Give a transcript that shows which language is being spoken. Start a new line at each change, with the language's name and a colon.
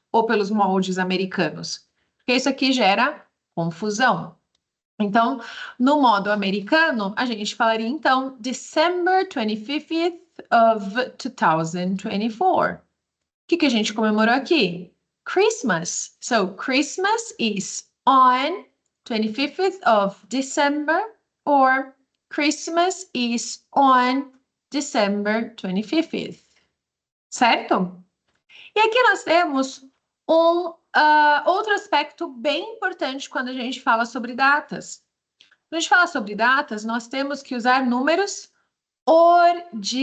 Portuguese: Ou pelos moldes americanos? Porque isso aqui gera confusão. Então, no modo americano, a gente falaria, então,
English: December 25th of 2024.
Portuguese: O que a gente comemorou aqui?
English: Christmas. So, Christmas is on 25th of December or Christmas is on December 25th.
Portuguese: Certo? E aqui nós temos um outro aspecto bem importante quando a gente fala sobre datas. Quando a gente fala sobre datas, nós temos que usar números ordinais.